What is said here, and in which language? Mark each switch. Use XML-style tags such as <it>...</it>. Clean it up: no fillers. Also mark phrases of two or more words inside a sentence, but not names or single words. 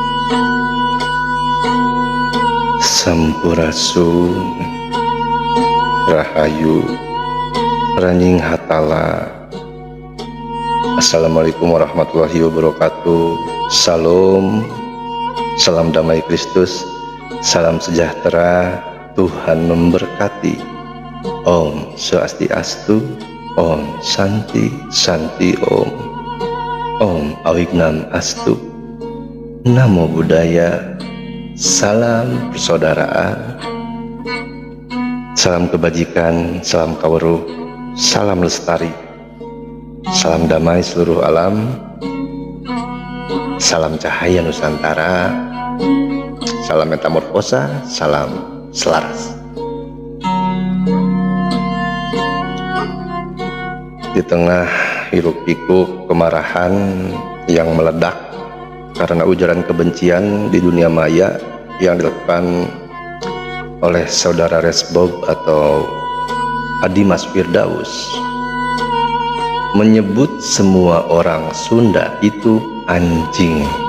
<su>Sampurasun Rahayu Ranjing Hatala.</su> <ar>Assalamualaikum warahmatullahi wabarakatuh.</ar> <id>Salam, salam damai Kristus, salam sejahtera, Tuhan memberkati.</id> <sa>Om Swastiastu, Om Santi Santi Om, Om Awignam Astu,</sa> <pi>Namo Buddhaya.</pi> <id>Salam persaudaraan, salam kebajikan, salam kaweruh, salam lestari, salam damai seluruh alam, salam cahaya Nusantara, salam metamorfosa, salam selaras. Di tengah hiruk-pikuk kemarahan yang meledak karena ujaran kebencian di dunia maya yang dilakukan oleh saudara Resbob atau Adimas Firdaus, menyebut semua orang Sunda itu anjing.</id>